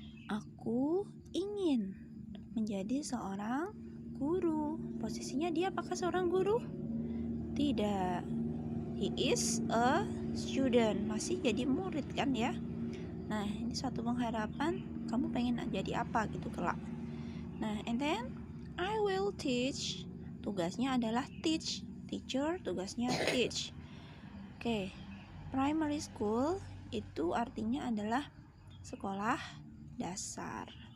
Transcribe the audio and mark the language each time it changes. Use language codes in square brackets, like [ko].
[id] Aku ingin menjadi seorang guru. Posisinya dia apakah seorang guru? Tidak. [en] He is a student. [id] Masih jadi murid kan ya. Nah, ini suatu pengharapan kamu pengen jadi apa gitu kelak. [en] Nah, and then I will teach. [id] Tugasnya adalah [en] teach. Teacher tugasnya teach. [id] Oke. Primary school itu artinya adalah sekolah dasar.